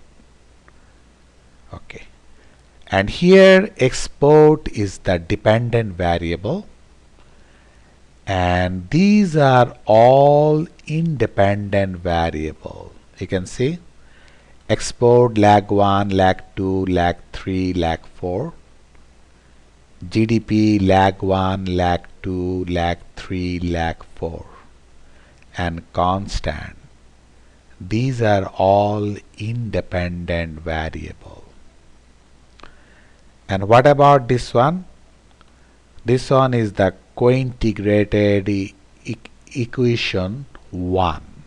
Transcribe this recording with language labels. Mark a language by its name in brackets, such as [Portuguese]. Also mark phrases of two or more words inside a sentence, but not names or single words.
[English] Okay, and here export is the dependent variable, and these are all independent variable. You can see export lag 1, lag 2, lag 3, lag 4, GDP lag 1, lag 2, lag 3, lag 4, and constant. These are all independent variable. And what about this one? This one is the co-integrated equation 1.